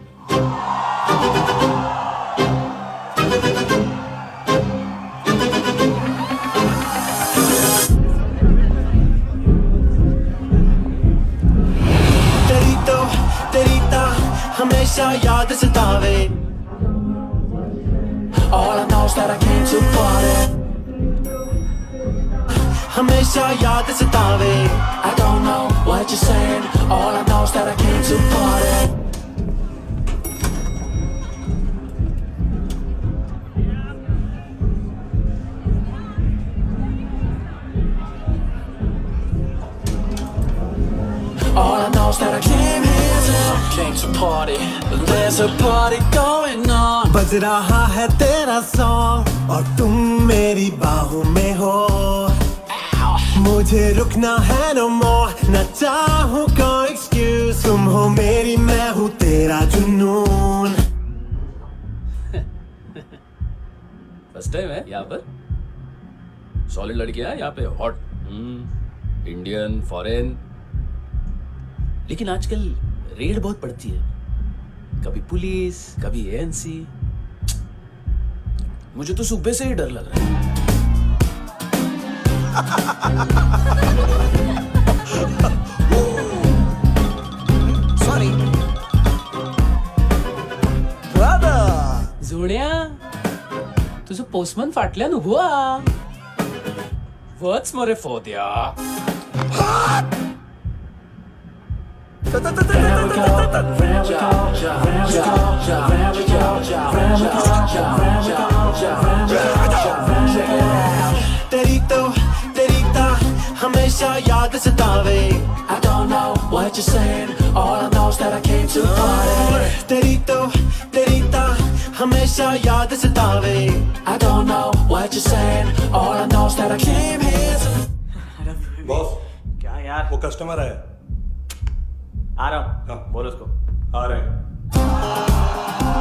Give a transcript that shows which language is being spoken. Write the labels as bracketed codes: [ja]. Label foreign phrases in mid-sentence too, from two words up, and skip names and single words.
[hi] हमेशा याद सतावे। [en] All I know is that I came to party. [hi] हमेशा याद सतावे। [en] I don't know what you're saying. All I know is that I came to party. All I know is that I came to party. There's a party going on. [hi] बज रहा है तेरा सॉन्ग और तुम मेरी बाहों में हो। मुझे रुकना है [en] no more, [hi] न चाहूँ कोई excuse। तुम हो मेरी, मैं हूँ तेरा जुनून। [en] first time [hi] है यहाँ पर। सॉलिड लड़कियां हैं यहाँ पे, [en] hot Indian, foreign. [hi] लेकिन आजकल रेड बहुत पड़ती है, कभी पुलिस, कभी एएनसी। मुझे तो सुबह से ही डर लग रहा है। सॉरी [kok] जोड्या, तुझं पोस्टमन फाटल्यान उभो हा। वच मरे फोद्या। [hi] तेरी तो हमेशा याद सतावे। [en] I don't know what you're saying. All I know is that I came to party. [hi] तेरी तो हमेशा याद सतावे। [en] I don't know what you're saying. All I know is that I came here to... [hi] बॉस, क्या यार? वो कस्टमर है। आ रहा हूँ। बोलो उसको। आ रहे हैं।